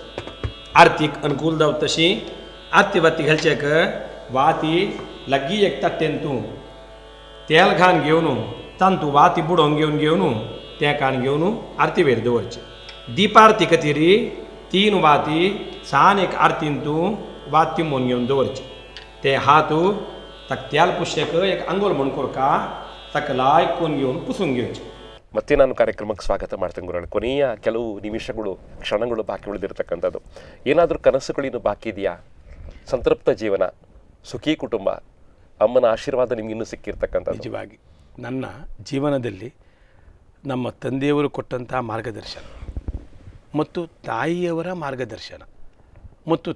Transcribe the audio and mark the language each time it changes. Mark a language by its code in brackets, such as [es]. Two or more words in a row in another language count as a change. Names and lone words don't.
[kok] आरतीक अनुकूल जाव तशी आरती वाती घालचेक वाती लागीं एक ताटेन तूं तेल घाण घेवन तांतू वाती बुडोवन घेवन तें काण घेवन आरती वेर दवरचें. दिपारती खातीर 3 वाती सान एक आरतीन तूं वाती मोन घेवन दवरचें. ते हात ताका तेल पुशेक एक आंघोळ म्हण कोरका ताका लायकून घेवन पुसून घेवचें. [kn] ಮತ್ತೆ ನಾನು ಕಾರ್ಯಕ್ರಮಕ್ಕೆ ಸ್ವಾಗತ ಮಾಡ್ತೇನೆ ಗುರುಗಳು. ಕೊನೆಯ ಕೆಲವು ನಿಮಿಷಗಳು ಕ್ಷಣಗಳು ಬಾಕಿ ಉಳಿದಿರ್ತಕ್ಕಂಥದ್ದು. ಏನಾದರೂ ಕನಸುಗಳಿನ್ನು ಬಾಕಿ ಇದೆಯಾ? ಸಂತೃಪ್ತ ಜೀವನ, ಸುಖಿ ಕುಟುಂಬ, ಅಮ್ಮನ ಆಶೀರ್ವಾದ ನಿಮ್ಗೆ ಇನ್ನೂ ಸಿಕ್ಕಿರ್ತಕ್ಕಂಥ. ನಿಜವಾಗಿ ನನ್ನ ಜೀವನದಲ್ಲಿ ನಮ್ಮ ತಂದೆಯವರು ಕೊಟ್ಟಂಥ ಮಾರ್ಗದರ್ಶನ ಮತ್ತು ತಾಯಿಯವರ ಮಾರ್ಗದರ್ಶನ ಮತ್ತು